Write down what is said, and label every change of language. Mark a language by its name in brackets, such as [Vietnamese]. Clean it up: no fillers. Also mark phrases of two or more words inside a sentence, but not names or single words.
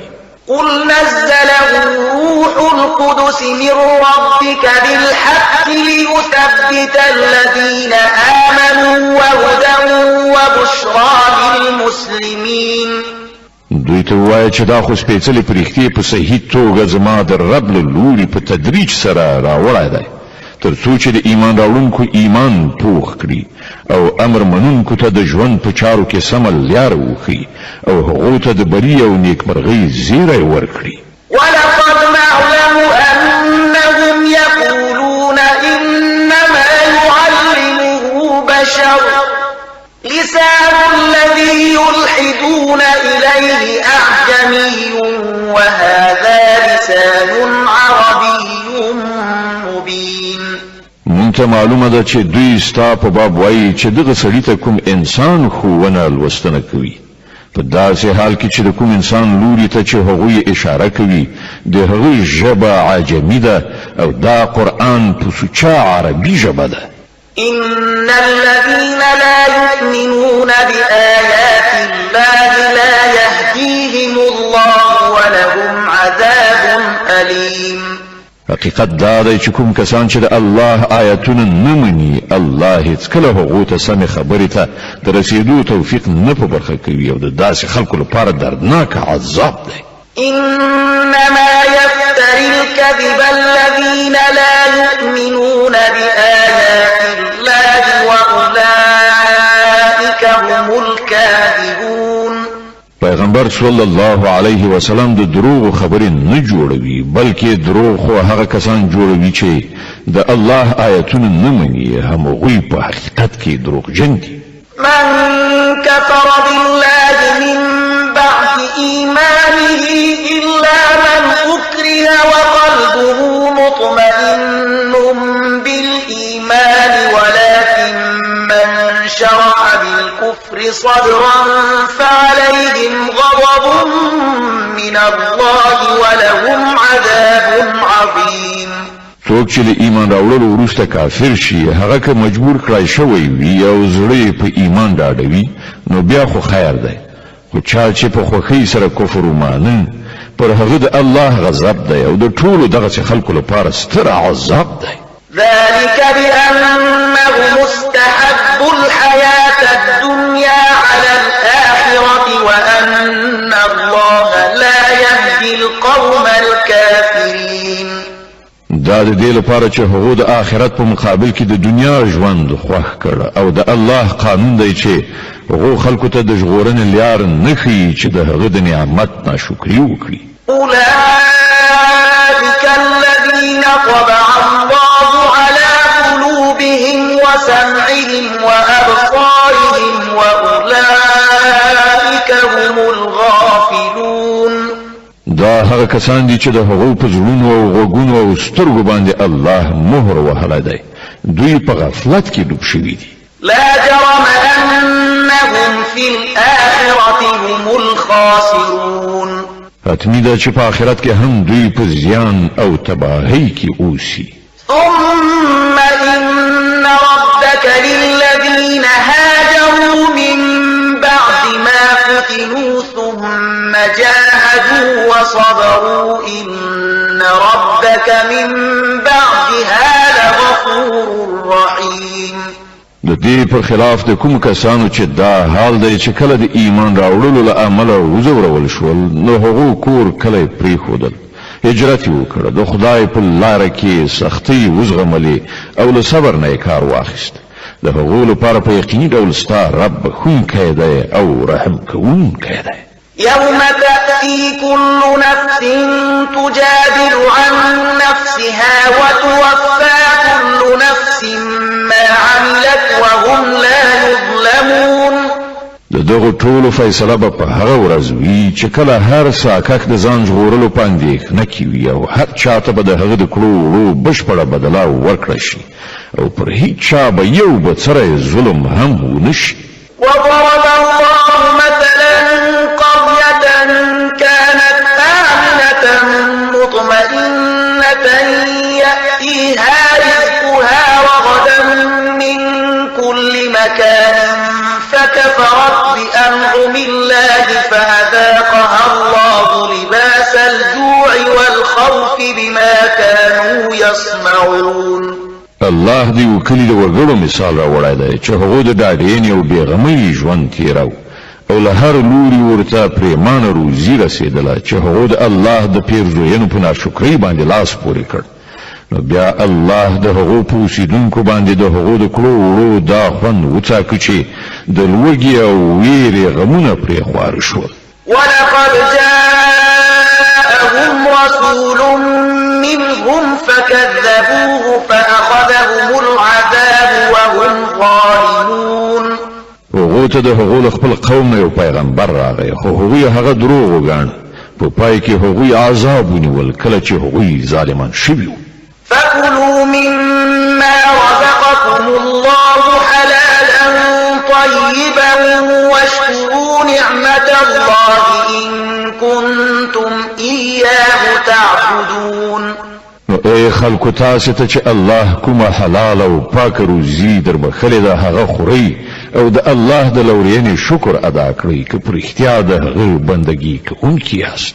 [Arabic] قل نزله روح القدس من ربك بالحق ليثبت الذين آمنوا وهدى وبشرى للمسلمين. [Pashto] دوی ته وایي چې دا خو سپېڅلې پرښتې په صحیح توګه زما د رب له لوري په تدریج سره راوړی دی تر څو چې د ایمان راوړونکو ایمان پوخ کړي او امر منونکو ته د ژوند په چارو کې سمه لاره وښیي او هغو ته د بري او نیکمرغۍ زیری ورکړي. [Arabic] ولقد نعلم أنهم يقولون إنما يعلمه بشر لسان الذي يلحدون إليه أعجمي وهذا لسان عربي مبين. [Pashto] مونږ ته معلومه ده چې دوی ستا په باب وایي چې دغه سړي ته کوم انسان ښوونه لوستنه کوي په داسې حال کې چې د کوم انسان لوري ته چې هغوی اشاره کوي د هغوی ژبه عجمي ده او دا قرآن په سوچه عربي ژبه ده. [Arabic] إن الذين لا يؤمنون بآيات الله لا يهديهم الله ولهم عذاب أليم. [Pashto] حقیقت دا دی چې کوم کسان چې د الله آیاتونه نه مني الله هیڅکله هغو ته سمې خبرې ته د رسېدو توفیق نه په برخه کوي او د داسې خلکو لپاره دردناک عذاب دی. [Arabic] إنما يفتري الكذب الذين لا يؤمنون بآيات الله وأولئك هم الكاذبون. [Pashto] پیغمبر [Arabic] صلی الله علیه وسلم [Pashto] د دروغ خبرې نه جوړوي بلکې دروغ خو هغه کسان جوړوي چې د الله آیاتونه نه مني همغوی په حقیقت کې دروغجن دي. [Arabic] من كفر بالله من بعد إيمانه إلا من أكره وقلبه مطمئن بالإيمان ولكن من شرح بالكفر صدرا فعليهم غضب من الله ولهم عذاب عظيم. [Pashto] څوک چې د ایمان راوړلو وروسته کافر شي هغه که مجبور کړای شوی وي او زړه په ایمان ډاډوي نو بیا خو خیر دی خو چا چې په خوښۍ سره کفر ومانه پر هغه د الله غضب دی او د ټولو دغه خلکو لپاره ستر عذاب دی. [Arabic] ذلك بأنه مستحب الحياة الدنيا على الآخرة وأن الله لا يهدي القوم الكافرين. [Pashto] دا د دې لپاره چې هغه د آخرت په مقابل کې د دنیا ژوند خوښ کړ او د الله قانون دی چې هغه خلکو ته د ژغورنې لار نه ښیي چې د هغه د نعمت ناشکري وکړي. [Arabic] أولئك الذين طبع الله على قلوبهم وسمعهم وأبصارهم وأولئك هم الغافلون. [Pashto] دا هغه کسان دي چې د هغو په زړونو او غوږونو او سترګو باندې الله مهر وهلی دی. دوی په غفلت کې ډوب شوي دي. [Arabic] لا جرم أنهم في الآخرة هم الخاسرون. [Pashto] حتمی دا چې په آخرت کې هم دوی په زیان او تباهی کې اوسي. [Arabic] ثم إن ربك للذين هاجروا من بعد ما فتنوا ثم جاهدوا وصبروا إن ربك من بعدها لغفور رحيم. [Pashto] د دې په خلاف د کوم کسانو چې دا حال دی چې کله د ایمان راوړلو له امله وزورول شول نو هغو کور کله پرېښودل، هجرت یې وکړ، د خدای په لاره کې سختۍ وزغملې او له صبر نه یې کار واخیست. د هغو لپاره په یقیني ډول ستا رب بخښونکی دی او رحم کوونکی دی. [Arabic] يوم تأتي كل نفس تجادل عن نفسها وتوفى كل نفس ما عملت وهم لا يظلمون. [Pashto] د دغه ټولو فیصله به په هغه ورځ وي چې کله هر ساکک د ځان ژغورلو په اندېښنه کې وي او هر چاته به د هغه د کړو وړو بشپړه بدله ورکړه شي او پر هیڅ چا به یو بڅری ظلم هم ونه شي. [Arabic] وضرب الله مثلا قرية كانت آمنة مطمئنة يأتيها رزقها رغدا من كل مكان فكفرت بأنعم الله فأذاقها الله لباس الجوع والخوف بما كانوا يصنعون. [Pashto] الله دې وکړي د وګړو مثال راوړی دی چې هغوی د ډاډینې او بېغمۍ ژوند تېراو او له هر لوري ورته پرېمانه روزي رسېدله چې هغوی د الله د پیرزوینو په ناشکرۍ باندې لاس پورې کړ. نو بیا الله د هغو په اوسېدونکو باندې د هغو د کړو وړو دا خوند وڅاکه چې د لوږې او ویرې غمونه پرې خواره شول. [Arabic] ولقد جاءهم رسول منهم فكذبوه فأخذهم العذاب وهم ظالمون. [Pashto] هغو ته د هغو له خپل قوم نه یو پیغمبر راغی خو هغوی هغه دروغ وګاڼه. په پای کې هغوی عذاب ونیول کله چې هغوی ظالمان شوي وو. [Arabic] فكلوا مما رزقكم الله حلالا طيبا واشكروا نعمة الله إن كنتم إياه تعبدون. [Pashto] نو اے خلکو تاسو ته چې الله کومه حلال او پاک روزي در بخلې ده هغه خوري او د الله د لورینې شکر ادا کړئ که پر اختیار د هغه بندگی کوونکي یاست.